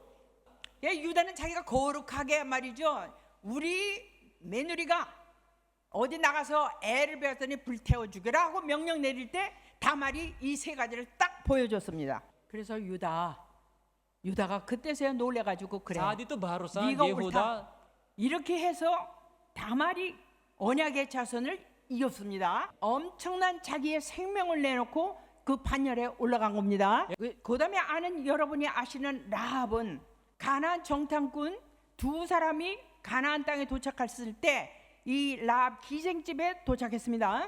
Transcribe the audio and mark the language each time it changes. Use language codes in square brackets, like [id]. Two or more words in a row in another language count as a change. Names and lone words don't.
[ko] 예, 유다는 자기가 거룩하게 말이죠. 우리 며느리가 어디 나가서 애를 배웠더니 불태워 죽여라 하고 명령 내릴 때 다말이 이 세 가지를 딱 보여줬습니다. 그래서 유다가 그때서야 놀래가지고 그래. [id] saat itu barusan [ko] 네가 Yehuda 옳다. 이렇게 해서 다말이 언약의 자손을 이겼습니다. 엄청난 자기의 생명을 내놓고 그 반열에 올라간 겁니다. 그다음에 아는 여러분이 아시는 라합은 가나안 정탐꾼 두 사람이 가나안 땅에 도착했을 때 이 라합 기생집에 도착했습니다.